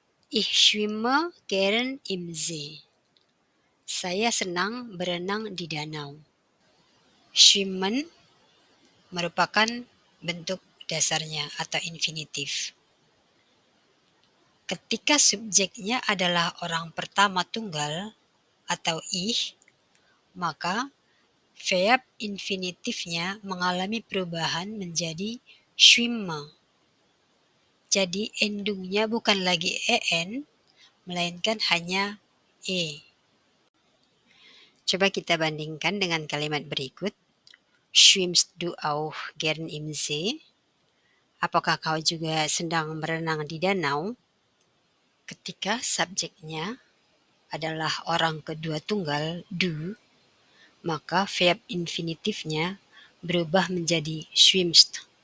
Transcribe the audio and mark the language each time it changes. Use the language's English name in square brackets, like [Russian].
[German] Ich schwimme gern im See. [Indonesian] Saya senang berenang di danau. Schwimmen merupakan bentuk dasarnya atau infinitif. Ketika subjeknya adalah orang pertama tunggal atau ich, maka verb infinitifnya mengalami perubahan menjadi schwimme. Jadi endungnya bukan lagi en, melainkan hanya e. Coba kita bandingkan dengan kalimat berikut. [German] Schwimmst du auch gern im See? [Indonesian] Apakah kau juga sedang berenang di danau? Ketika subjeknya adalah orang kedua tunggal du, maka verb infinitifnya berubah menjadi schwimmst.